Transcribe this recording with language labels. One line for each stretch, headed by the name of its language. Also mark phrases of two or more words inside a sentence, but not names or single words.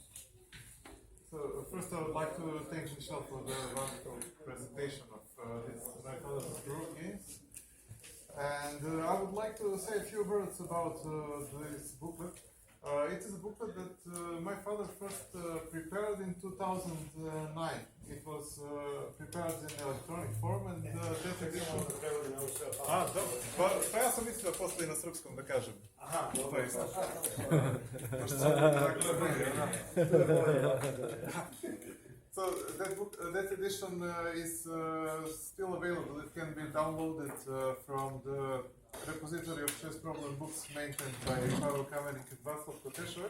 English: So first I would like to thank Michelle for the wonderful presentation of this methodology group games. And I would like to say a few words about this booklet. It is a booklet that my father first prepared in 2009. It was prepared in electronic form and that edition...
Serbian: Pa ja sam mislio posle i na srpskom da kažem. Aha, dobro.
English: So that edition is still available. It can be downloaded from the repository of chess problem books maintained by Pavel Kamenik and Václav Kotešovec.